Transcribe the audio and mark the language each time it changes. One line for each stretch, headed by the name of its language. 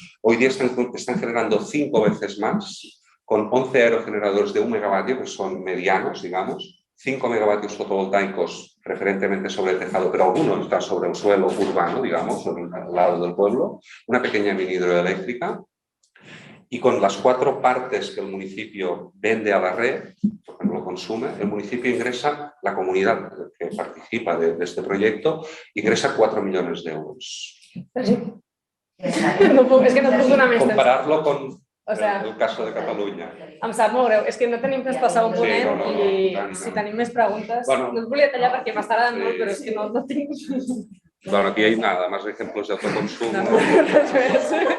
Spanish: Hoy día están generando 5 veces más, con 11 aerogeneradores de 1 megavatio, que son medianos, digamos, 5 megavatios fotovoltaicos preferentemente sobre el tejado, pero algunos están sobre el suelo urbano, digamos, al lado del pueblo, una pequeña mini hidroeléctrica. Y con las 4 partes que el municipio vende a la red, porque no lo consume, el municipio ingresa, la comunidad que participa de este proyecto, ingresa 4 millones de euros.
Catalan: No, es que no puc donar més temps.
Spanish: Compararlo con el caso de Catalunya.
Catalan: Em sap molt greu, és que no tenim temps passar un ponent i si tenim més preguntes... No us volia tallar perquè m'està agradant molt, però és que no tinc...
Spanish: Bueno, aquí hay nada, más ejemplos de autoconsumo.